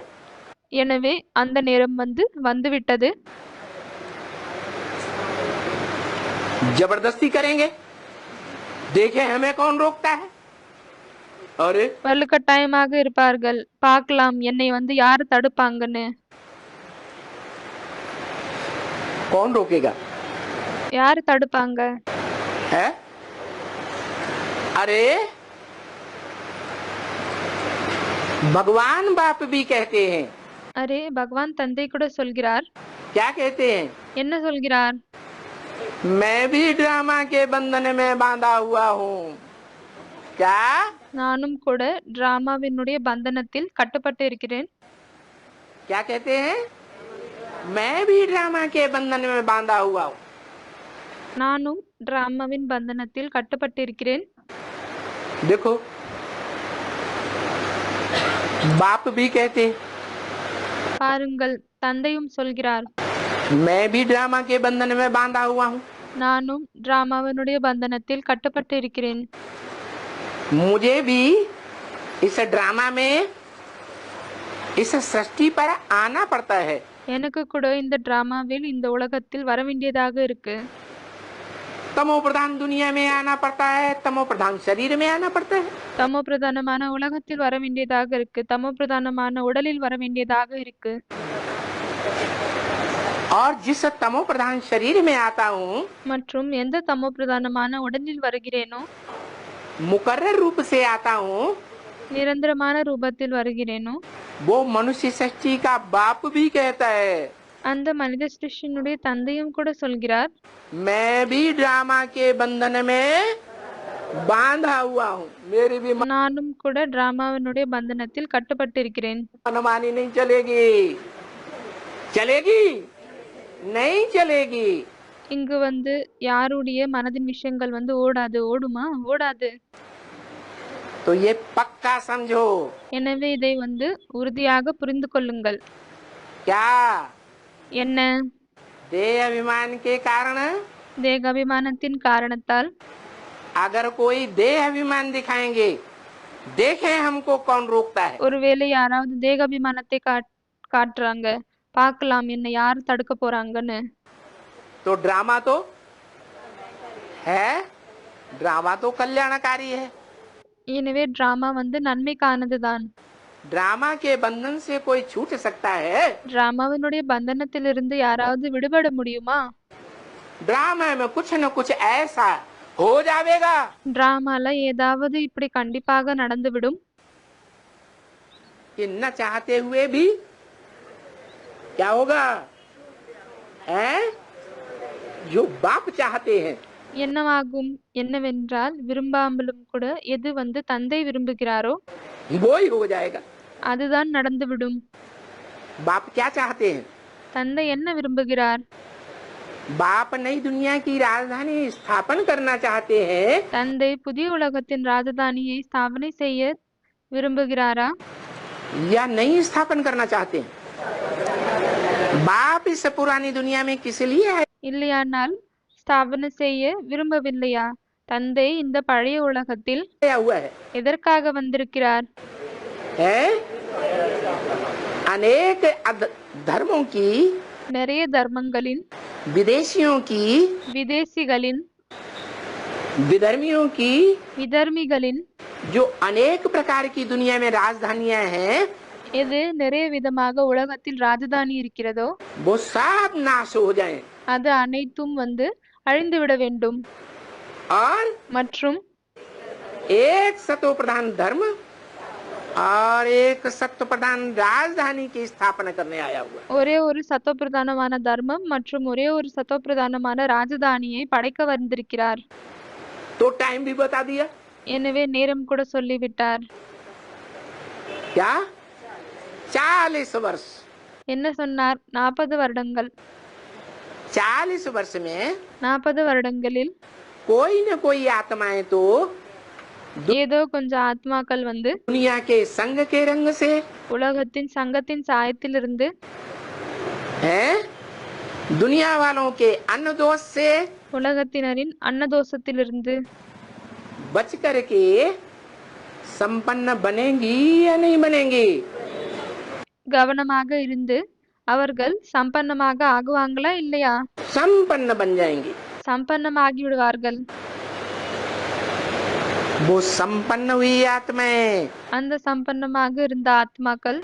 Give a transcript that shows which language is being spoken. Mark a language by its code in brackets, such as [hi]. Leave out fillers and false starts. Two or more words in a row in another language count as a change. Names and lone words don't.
[ta] எனவே அந்த நேரம் வந்துவிட்டது. [hi] जबरदस्ती करेंगे, देखे हमें कौन रोकता है? अरे [ta] வலுக்கட்டாயமாக இருப்பார்கள். பார்க்கலாம் என்னை யாரு தடுப்பாங்கன்னு. [hi] कौन रोकेगा? [ta] யாரு தடுப்பாங்க? [hi] है? अरे भगवान बाप भी कहते हैं। [ta] அரே பகவான் தந்தை கூட சொல்கிறார். [hi] क्या कहते हैं? [ta] என்ன சொல்கிறார்? [hi] मैं भी ड्रामा के बंधन में बांधा हुआ हूँ। क्या? [ta] நானும் கூட டிராமாவினுடைய பந்தனத்தில் கட்டப்பட்டு இருக்கிறேன். [hi] क्या कहते हैं? मैं भी ड्रामा के बंधन में बांधा हुआ हूँ। [ta] நானும் டிராமாவின் பந்தனத்தில் கட்டப்பட்டு இருக்கிறேன். [hi] देखो, बाप भी कहते हैं, [ta] பாருங்கள், தந்தையும் சொல்கிறார், [hi] मैं भी ड्रामा के बंधन में बांधा हुआ हूँ। [ta] நானும் டிராமாவினுடைய பந்தனத்தில் கட்டப்பட்டு இருக்கிறேன். [hi] मुझे भी इस ड्रामा में, इस सृष्टि पर आना पड़ता है। [ta] எனக்கு கூட இந்த டிராமாவில், இந்த உலகத்தில் வர வேண்டியதாக இருக்கு. [hi] तमो प्रधान दुनिया में आना पड़ता है, तमो प्रधान शरीर में आना पड़ता है। [ta] தமோ பிரதானமான உலகத்தில் வர வேண்டியதாக இருக்கு, தமோ பிரதானமான உடலில் வர வேண்டியதாக இருக்கு. [hi] और जिस तमो प्रधान शरीर में आता हूँ, [ta] மற்றும் எந்த தமோ பிரதானமான உடலில் வருகிறேனோ, [hi] मुकर्रर रूप से आता हूँ, [ta] நிரந்தரமான ரூபத்தில் வருகிறேனோ, [hi] वो मनुष्य सृष्टि का बाप भी कहता है, [ta] அந்த மனித சிருஷ்டியினுடைய தந்தையும் கூட சொல்கிறார், [hi] मैं भी ड्रामा के बंधन में बांधा हुआ हूँ। मेरी भी [ta] நானும் கூட டிராமாவினுடைய பந்தனத்தில் கட்டப்பட்டிருக்கிறேன். [hi] मनमानी नहीं चलेगी। चलेगी? नहीं चलेगी। [ta] இங்கு யாருடைய மனதின் விஷயங்கள் ஓடாது. ஓடுமா? ஓடாது. [hi] तो ये पक्का समझो। [ta] எனவே இதை உறுதியாக புரிந்து கொள்ளுங்கள். [hi] क्या? [ta] என்ன? [hi] देह अभिमान के कारण [ta] தேகாபிமானத்தின் காரணத்தால் [hi] अगर कोई देह अभिमान दिखाएंगे, देखे हमको कौन रोकता है। [ta] ஒருவேளை யாராவது தேகாபிமானத்தை காட்டுறாங்க, பார்க்கலாம் என்ன யார் தடுக்க போறாங்கன்னு. [hi] तो ड्रामा तो है, ड्रामा तो कल्याणकारी है। [ta] எனவே டிராமா நன்மைக்கானதுதான். [hi] ड्रामा के बंधन से कोई छूट सकता है? [ta] டிராமாவினுடைய பந்தனத்திலிருந்து யாராவது விடுபட முடியுமா? [hi] ड्रामा में कुछ न कुछ ऐसा हो जाएगा, [ta] டிராமால ஏதாவது இப்படி கண்டிப்பாக நடந்துவிடும். [hi] कि न चाहते हुए भी क्या होगा है? जो बाप चाहते हैं, [ta] என்னவாகும்? என்னவென்றால் விரும்பாமலும் கூட எது தந்தை விரும்புகிறாரோ [hi] वो ही हो जाएगा। [ta] அதுதான் நடந்துவிடும். [hi] बाप क्या चाहते हैं? [ta] தந்தை என்ன விரும்புகிறார்? [hi] बाप नई दुनिया की राजधानी स्थापन करना चाहते हैं, [ta] தந்தை புதிய உலகத்தின் ராஜதானியை ஸ்தாபனை செய்ய விரும்புகிறாரா, [hi] या नहीं स्थापन करना चाहते हैं? बाप इस पुरानी दुनिया में किस लिए है? [ta] இல்லையானால் ஸ்தாபனை செய்ய விரும்பவில்லையா? தந்தை இந்த பழைய உலகத்தில் [hi] आया हुआ है, [ta] எதற்காக வந்திருக்கிறார்? [hi] है? अनेक धर्मों की, [ta] நிறைய தர்மங்களின், [hi] विदेशियों की, [ta] விதேசிகளின், [hi] विधर्मियों की, [ta] விதர்மிகளின், [hi] जो अनेक प्रकार की दुनिया में राजधानियां हैं, [ta] எது நிறைய விதமாக உலகத்தில் ராஜதானி இருக்கிறதோ [hi] वो सब नाश हो जाएं। [ta] அது அனைத்தும் அழிந்துவிட வேண்டும். [hi] और [ta] மற்றும் [hi] एक सतो प्रधान धर्म और एक सत्व प्रधान राजधानी की स्थापना करने आया हुआ। [ta] ஒரே ஒரு சத்தோப்பிரதானமான தர்மம் மற்றும் ஒரே ஒரு சத்தோப்பிரதானமான ராஜதானியை படைக்க வந்திருக்கிறார். [hi] तो टाइम भी बता दिया। [ta] எனவே நேரம் கூட சொல்லிவிட்டார். [hi] क्या? 40 वर्ष। [ta] என்ன சொன்னார்? 40 வருடங்கள். [hi] 40 वर्ष में [ta] 40 வருடங்களில் [hi] कोई न कोई आत्माएं तो [ta] ஏதோ கொஞ்சம் ஆத்மாக்கள் [hi] दुनिया के संग के रंग से [ta] உலகத்தின் சங்கத்தின் சாயத்திலிருந்து, [hi] हैं, दुनिया वालों के अन्न दोष से [ta] உலகத்தினரின் அன்னதோஷத்திலிருந்து [hi] बच करके संपन्न बनेंगी या नहीं बनेंगी? [ta] கவனமாக இருந்து அவர்கள் சம்பன்னமாக ஆகுவாங்களா இல்லையா? [hi] संपन्न बन जाएंगी। [ta] சம்பன்னமாகி விடுவார்கள். [hi] वो संपन्न हुई आत्माएं [ta] அந்த சம்பன்னமாக இருந்த ஆத்மாக்கள்